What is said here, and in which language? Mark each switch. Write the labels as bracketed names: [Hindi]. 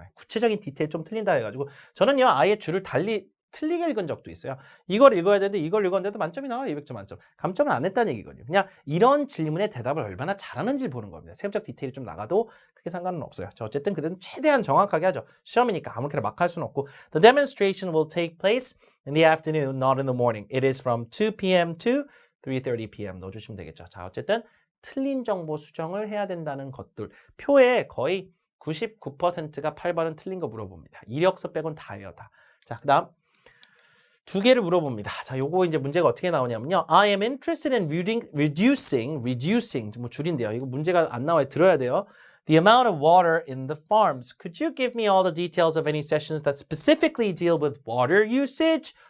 [Korean] 구체적인 디테일 좀 틀린다 해가지고 저는요 아예 줄을 달리 틀리게 읽은 적도 있어요. 이걸 읽어야 되는데 이걸 읽었는데도 만점이 나와요. 200점 만점. 감점을 안 했다는 얘기거든요. 그냥 이런 질문에 대답을 얼마나 잘하는지 보는 겁니다. 세부적 디테일이 좀 나가도 크게 상관은 없어요. 자, 어쨌든 그들은 최대한 정확하게 하죠. 시험이니까 아무렇게나 막 할 수는 없고 [English] The demonstration will take place in the afternoon, not in the morning. It is from 2 p.m. to 3:30 p.m. [Korean] 넣어주시면 되겠죠. 자, 어쨌든 틀린 정보 수정을 해야 된다는 것들. 표에 거의 99%가 8번은 틀린 거 물어봅니다. 이력서 빼곤 다예요, 다. 자, 그 다음 두 개를 물어봅니다. 자, 요거 이제 문제가 어떻게 나오냐면요. [English] I am interested in reducing, [Korean] 뭐 줄인데요. 이거 문제가 안 나와요. 들어야 돼요. [English] The amount of water in the farms. Could you give me all the details of any sessions that specifically deal with water usage?